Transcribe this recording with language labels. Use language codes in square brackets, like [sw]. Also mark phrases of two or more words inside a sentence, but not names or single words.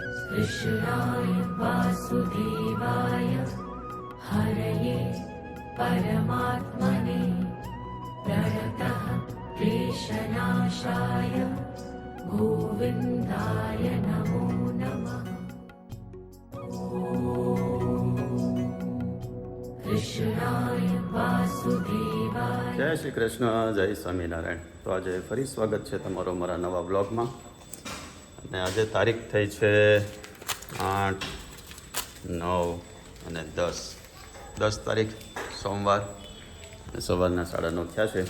[sa] कृष्णाय वासुदेवाय हरये परमात्मने प्रणतः क्लेशनाशाय गोविन्दाय नमो नमः। कृष्णाय वासुदेवाय। [gu] જય શ્રી કૃષ્ણ, જય સ્વામિનારાયણ। તો આજે ફરી સ્વાગત છે તમારો મારા નવા બ્લોગમાં। અને આજે તારીખ થઈ છે 8, 9 અને 10 તારીખ સોમવાર, અને સવારના 9:30 થયા છે।